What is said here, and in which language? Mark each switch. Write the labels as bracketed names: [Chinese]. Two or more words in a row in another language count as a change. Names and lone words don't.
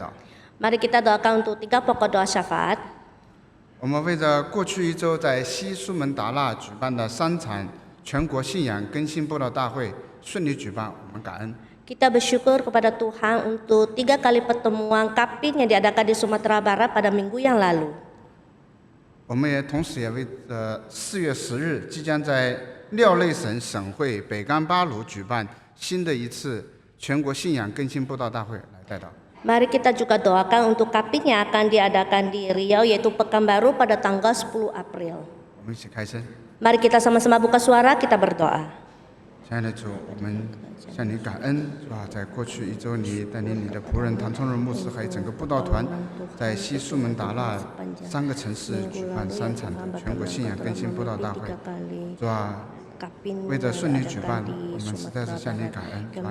[Indonesian] Mari kita doakan untuk 3 pokok doa syafaat. [Chinese] 我们为着过去1周在西苏门答腊举办的3场全国信仰更新布道大会顺利举办，我们感恩。 [Indonesian] Kita bersyukur kepada Tuhan untuk 3 kali pertemuan kaping yang diadakan di Sumatera Barat pada minggu yang lalu. [Chinese] 我们也同时也为着4月10日即将在廖内省省会北干巴鲁举办新的一次全国信仰更新布道大会来代祷。 [Indonesian] Mari kita juga doakan untuk kaping yang akan diadakan di Riau yaitu Pekanbaru pada tanggal 10 April. [Chinese] 我们一起开声。 [Indonesian] Mari kita sama-sama buka suara, kita berdoa. [Chinese] 亲爱的主，我们向你感恩，是吧？在过去1周，你带领你的仆人唐崇仁牧师还有整个布道团，在西苏门答腊3个城市举办3场的全国信仰更新布道大会，是吧？为着顺利举办，我们实在是向你感恩，是吧？